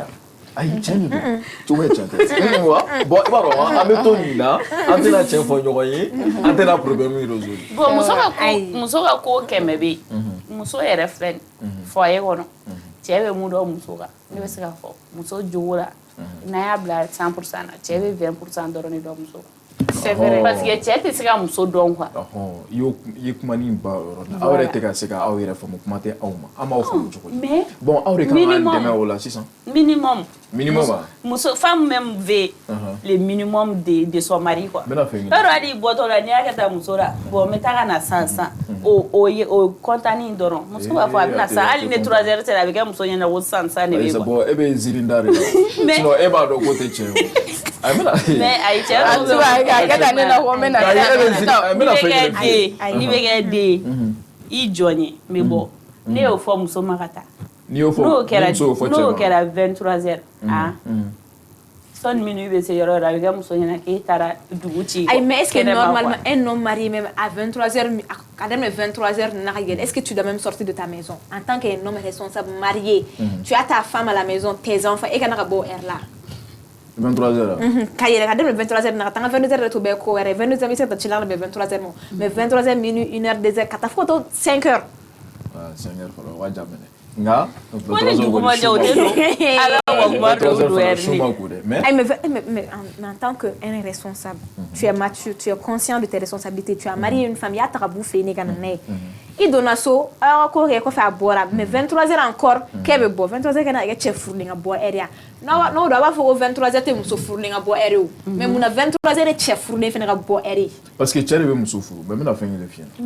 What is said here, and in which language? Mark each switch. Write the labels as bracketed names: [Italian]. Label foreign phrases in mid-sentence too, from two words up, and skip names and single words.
[Bambara] ayi tiɲɛ de don cogo ye tiɲɛ tɛ wa bon i b'a dɔn an bɛ to nin na an tɛna tiɲɛ fɔ ɲɔgɔn ye an tɛna [French] problème résoudre. [Bambara] bon muso ka ko kɛmɛ bɛ yen muso yɛrɛ filɛ nin foyer kɔnɔ cɛ bɛ mun dɔn muso kan ne bɛ se k'a fɔ muso jogo la n'a y'a bila 100% na cɛ bɛ 20% dɔrɔn de dɔn muso kan. [French] c'est vrai parce que [Bambara] cɛ tɛ se ka muso dɔn quoi. i ye kuma nin ba o yɔrɔ la aw yɛrɛ tɛ ka se ka aw yɛrɛ faamu kuma tɛ aw ma an b'aw faamu cogo di. mais bon aw de kan k'an dɛmɛ o la sisan. minimum wa. [French] muso femme même veut le minimum de son mari quoi. [Bambara] n bɛna fɛn ɲini. yɔrɔ hali bɔtɔ la n'i y'a kɛ taa muso la bon n bɛ taa ka na sisan o kɔntanni dɔrɔn muso b'a fɔ a bɛna san hali ni 3h sera a bɛ kɛ muso ɲɛna ko sisan de bɛ bɔ. bon e bɛ zirinda de la sinon e b'a dɔn ko tɛ tiɲɛ ye o. mais ayi cɛ dɔw bɛ a kɛ tan ne na ko n bɛ na. n'i bɛ kɛ den i jɔ n ye n bɛ bɔ ne y'o fɔ muso ma ka taa. n'o kɛra 23h sɔnni minnu bɛ se yɔrɔ yɔrɔ a bɛ kɛ muso ɲɛna k'e taara dugu ci. [French] ayi mais est-ce que normalement un homme marié même à 23h à 23h [Bambara] n'a ka yɛlɛ [French] est-ce que tu dois même sortir de ta maison en tant qu'un homme responsable marié tu as ta femme à la maison tes enfants [Bambara] e kana ka bɔ o [French] heure là. 23h. [Bambara] ka yɛlɛ ka daminɛ 23h na ka taa n ka 22h de to bɛɛ ko wɛrɛ 22h bɛ se ka ci la bɛ 23h ma mais 23h minuit 1h 2h ka taa fo ka taa 5h. 5h fɔlɔ o ka jan mɛnɛ nka. ko ni dugu ma jɛ o tɛ don ala ko kuma dɔw don yɛrɛ [French] mais en tant qu'un responsable tu es mature tu es conscient de tes responsabilités tu as marié une femme [Bambara] i y'a ta ka b'u fɛ yen ne ka na n'a ye i donna so aw ka ko kɛ kɔfɛ a bɔra mais 23h encore k'e bɛ bɔ 23h kana kɛ cɛ furulen ka bɔ heure ya n'o don a b'a fɔ ko 23h tɛ muso furulen ka bɔ heure ye o mais munna 23h de cɛ furulen fana ka bɔ heure ye. [French] parce que [Bambara] cɛ de bɛ muso furu mais n bɛna fɛn kelen f'i ɲɛna.